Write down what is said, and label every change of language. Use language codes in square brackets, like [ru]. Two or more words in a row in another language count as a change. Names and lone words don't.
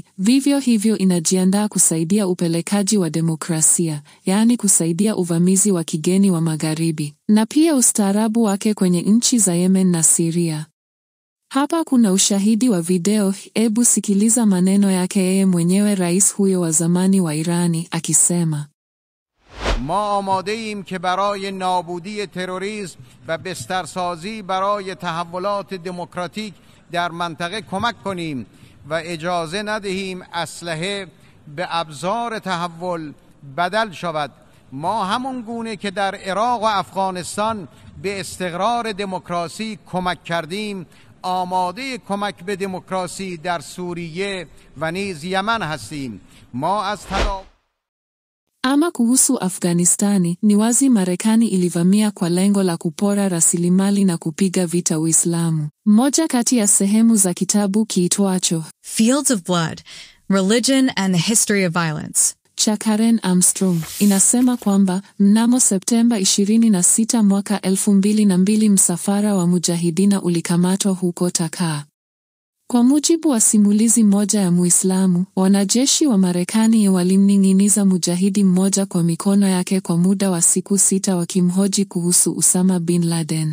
[sw] Vivyo hivyo inajiandaa kusaidia upelekaji wa demokrasia, yaani kusaidia uvamizi wa kigeni wa Magharibi, na pia ustaarabu wake kwenye nchi za Yemen na Syria. Hapa kuna ushahidi wa video. Ebu sikiliza maneno yake yeye mwenyewe, rais huyo wa zamani wa Irani, akisema: [fa] ما آماده ایم که برای نابودی تروریسم و بسترسازی برای تحولات دموکراتیک در منطقه کمک کنیم و اجازه ندهیم اسلحه به ابزار تحول بدل شود. ما همون گونه که در عراق و افغانستان به استقرار دموکراسی کمک کردیم آماده کمک به دموکراسی در سوریه و نیز یمن هستیم. ما از [sw] Ama kuhusu Afghanistani, ni wazi Marekani ilivamia kwa lengo la kupora rasilimali na kupiga vita Uislamu. Moja kati ya sehemu za kitabu kiitwacho [en] Fields of Blood, Religion and the History of Violence [sw] cha Karen Armstrong inasema kwamba mnamo Septemba 26 mwaka 2002 msafara wa mujahidina ulikamatwa huko Taka. Kwa mujibu wa simulizi moja ya Muislamu, wanajeshi wa Marekani walimning'iniza mujahidi mmoja kwa mikono yake kwa muda wa siku 6 wakimhoji kuhusu Usama bin Laden.